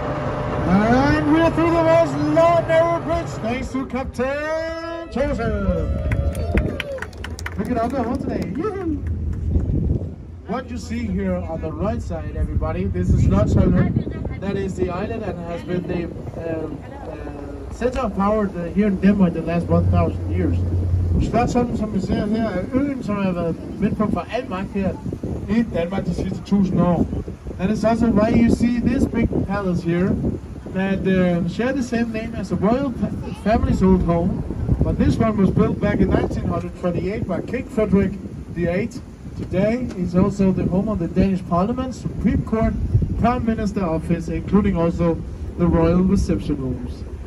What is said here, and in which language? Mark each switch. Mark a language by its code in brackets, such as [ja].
[en] And we're through the most long narrow bridge thanks to Captain Joseph. Pick it up the whole today. What you see here on the right side, everybody, this is Slotsholmen. That is the island that has been the center of power here in Denmark the last 1,000 years. [da] Slotsholmen, som vi ser her, er øen, som har været midtpunkt for al magt her i Danmark de sidste 1000 år. [en] That is also why you see this big palace here that share the same name as the royal family's old home, but this one was built back in 1928 by King Frederick VIII. Today is also the home of the Danish Parliament, Supreme Court, Prime Minister Office, including also the royal reception rooms.